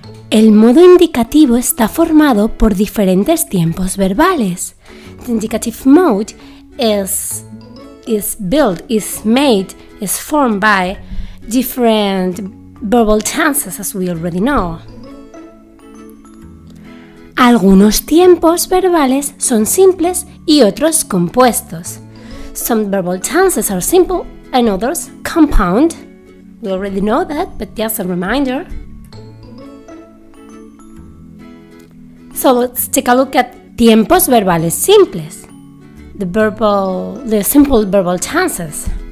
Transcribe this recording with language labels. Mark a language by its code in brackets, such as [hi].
[es] El modo indicativo está formado por diferentes tiempos verbales. [en] The indicative mode is formed by different verbal tenses, as we already know. [es] Algunos tiempos verbales son simples y otros compuestos. [en] Some verbal tenses are simple and others compound. We already know that, but just a reminder. So let's take a look at tiempos verbales simples, the simple verbal tenses.